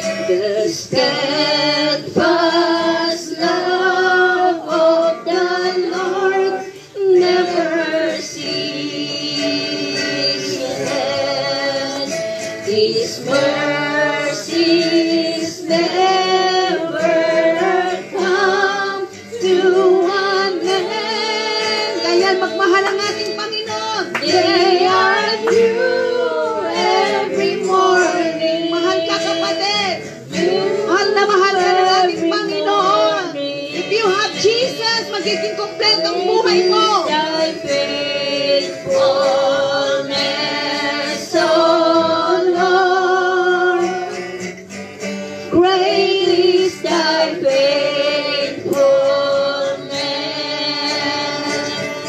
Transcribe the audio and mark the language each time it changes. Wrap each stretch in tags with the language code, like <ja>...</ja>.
<en>The steadfast love of the Lord never ceases. His mercies never come to an end.</en> <tl>Kaya magmahal ang ating Panginoon.</tl> <en>They are new every morning.</en> <tl>Mahal ka, kapatid. Mahal na mahal ka ng ating Panginoon.</tl> <en>If you have Jesus,</en> <tl>magiging kompleto ang buhay mo.</tl> <en>Thy faithfulness, O Lord, great is thy faithfulness.</en>